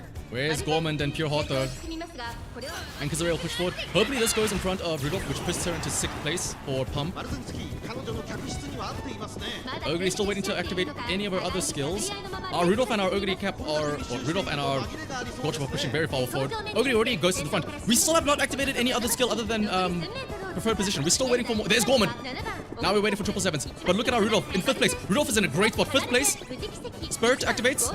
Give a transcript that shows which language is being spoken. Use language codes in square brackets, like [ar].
[en] Where's Gorman and Pure Heart though? Anchors away will push forward. Hopefully this goes in front of Rudolph, which pushes her into 6th place for Pump. [ja] マルゼンスキー彼女の客室には合っていますね。 [en] Ogre is still waiting to activate any of our other skills. Our Rudolph and our Ogre cap are... Well, Rudolph and our Gorchip are pushing very far forward. Ogre already goes to the front. We still have not activated any other skill other than preferred position. We're still waiting for more. There's Gorman. Now we're waiting for 777s. But look at our Rudolph in 5th place. Rudolph is in a great spot. 5th place. Spirit activates.